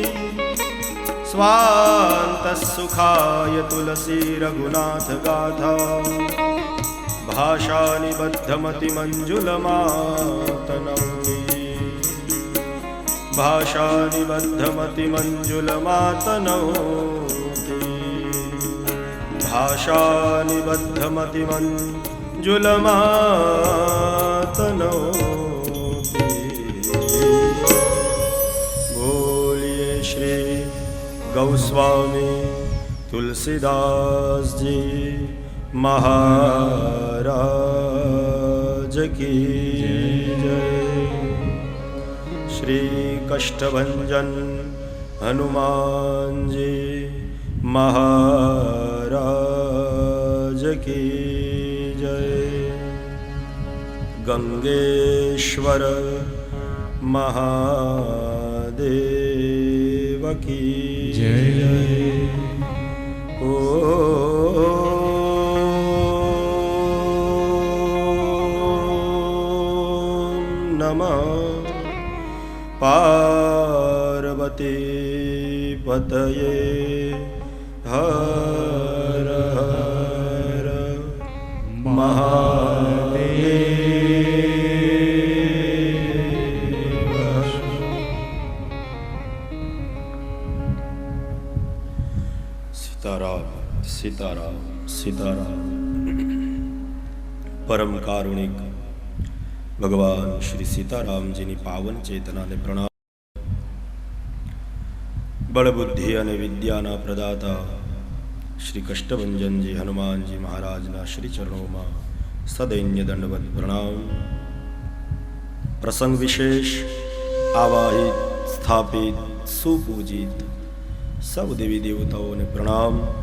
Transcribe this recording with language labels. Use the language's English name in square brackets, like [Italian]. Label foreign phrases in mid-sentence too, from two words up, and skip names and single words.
[Sanskrit] स्वान्तःसुखाय तुलसी रघुनाथगाथा भाषानिबद्धमतिमञ्जुलमातनौति भाषानिबद्धमतिमञ्जुलमातनौति भाषानिबद्धमतिमञ्जुलमातनौति। [Hindi] बोलिए श्री गौस्वामी तुलसीदास जी महाराज की जय। श्री कष्टभंजन हनुमान जी महाराज की जय। गंगेश्वर महादेव की जय। [Sanskrit] ओम नमः पार्वती पतये [Hindi] हर हर महादेव। सीताराम सीताराम सीताराम। [Gujarati] પરમ કારુણિક ભગવાન શ્રી સીતારામજીની પાવન ચેતનાને પ્રણામ. બળબુદ્ધિ અને વિદ્યાના પ્રદાતા શ્રી કષ્ટભંજનજી હનુમાનજી મહારાજના શ્રી ચરણોમાં સદૈન્ય દંડવત પ્રણામ. પ્રસંગ વિશેષ આવાહિત, સ્થાપિત, સુપૂજિત સૌ દેવી દેવતાઓને પ્રણામ.